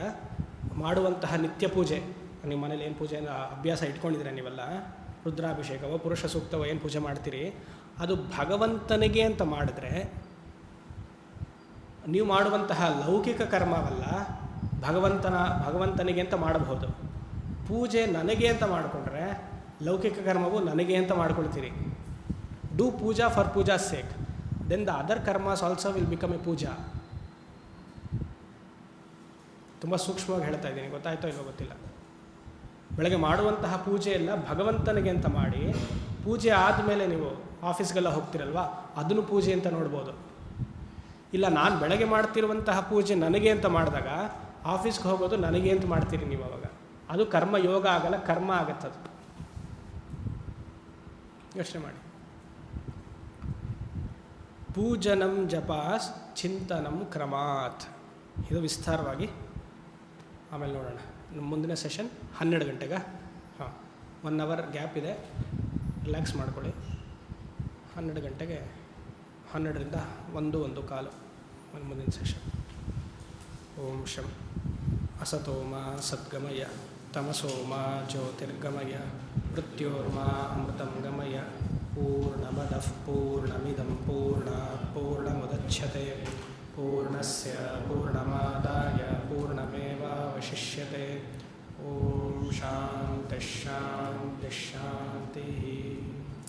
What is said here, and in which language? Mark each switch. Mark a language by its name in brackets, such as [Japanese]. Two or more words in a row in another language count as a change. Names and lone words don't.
[Kannada] ಮಾಡುವಂತಹ ನಿತ್ಯ ಪೂಜೆ, ನಿಮ್ಮ ಮನೇಲಿ ಏನು ಪೂಜೆ ಅಭ್ಯಾಸ ಇಟ್ಕೊಂಡಿದ್ದೀರಾ ನೀವೆಲ್ಲ, ರುದ್ರಾಭಿಷೇಕವೋ ಪುರುಷ ಸೂಕ್ತವೋ ಏನು ಪೂಜೆ ಮಾಡ್ತೀರಿ, ಅದು ಭಗವಂತನಿಗೆ ಅಂತ ಮಾಡಿದ್ರೆ ನೀವು ಮಾಡುವಂತಹ ಲೌಕಿಕ ಕರ್ಮವಲ್ಲ, ಭಗವಂತನಿಗೆ ಅಂತ ಮಾಡಬಹುದು. ಪೂಜೆ ನನಗೆ ಅಂತ ಮಾಡಿಕೊಂಡ್ರೆ ಲೌಕಿಕ ಕರ್ಮವು ನನಗೆ ಅಂತ ಮಾಡ್ಕೊಳ್ತೀರಿ. [English] Do puja for puja sake, then the other karmas also will become a puja. [Kannada] ತುಂಬ ಸೂಕ್ಷ್ಮವಾಗಿ ಹೇಳ್ತಾ ಇದ್ದೀನಿ, ಗೊತ್ತಾಯ್ತೋ ಇಲ್ಲೋ ಗೊತ್ತಿಲ್ಲ. ಬೆಳಗ್ಗೆ ಮಾಡುವಂತಹ ಪೂಜೆ ಎಲ್ಲ ಭಗವಂತನಿಗೆ ಅಂತ ಮಾಡಿ, ಪೂಜೆ ಆದಮೇಲೆ ನೀವು ಆಫೀಸ್ಗೆಲ್ಲ ಹೋಗ್ತಿರಲ್ವ, ಅದನ್ನು ಪೂಜೆ ಅಂತ ನೋಡ್ಬೋದು. ಇಲ್ಲ ನಾನು ಬೆಳಗ್ಗೆ ಮಾಡ್ತಿರುವಂತಹ ಪೂಜೆ ನನಗೆ ಅಂತ ಮಾಡಿದಾಗ ಆಫೀಸ್ಗೆ ಹೋಗೋದು ನನಗೆ ಅಂತ ಮಾಡ್ತೀರಿ ನೀವು. ಅವಾಗ ಅದು ಕರ್ಮ ಯೋಗ ಆಗಲ್ಲ, ಕರ್ಮ ಆಗತ್ತದು. ಯೋಚನೆ ಮಾಡಿ. [Sanskrit] ಪೂಜನಂ ಜಪಾಸ್ ಚಿಂತನಂ ಕ್ರಮಾತ್. [Kannada] ಇದು ವಿಸ್ತಾರವಾಗಿ ಆಮೇಲೆ ನೋಡೋಣ. ಮುಂದಿನ ಸೆಷನ್ 12 ಗಂಟೆಗೆ. ಹಾಂ, 1 [English] hour gap [Kannada] ಇದೆ, ರಿಲ್ಯಾಕ್ಸ್ ಮಾಡ್ಕೊಳ್ಳಿ. 12 ಗಂಟೆಗೆ, 12ರಿಂದ 1:15 ಮುಂದಿನ ಸೆಷನ್. [Sanskrit] ಓಂ ಶಂ ಅಸತೋಮ ಸದ್ಗಮಯ ತಮಸೋಮ ಜ್ಯೋತಿರ್ಗಮಯ ಮೃತ್ಯೋರ್ಮಾ ಅಮೃತಂ ಗಮಯ. ಪೂರ್ಣಮದಃ ಪೂರ್ಣಮಿದಂ ಪೂರ್ಣಾತ್ ಪೂರ್ಣಮುದಚ್ಯತೆ ಪೂರ್ಣಸ್ಯ ಪೂರ್ಣಮಾದಾಯ ಪೂರ್ಣಮೇವಾವಶಿಷ್ಯತೆ. ಓಂ ಶಾಂತಿ ಶಾಂತಿ ಶಾಂತಿ.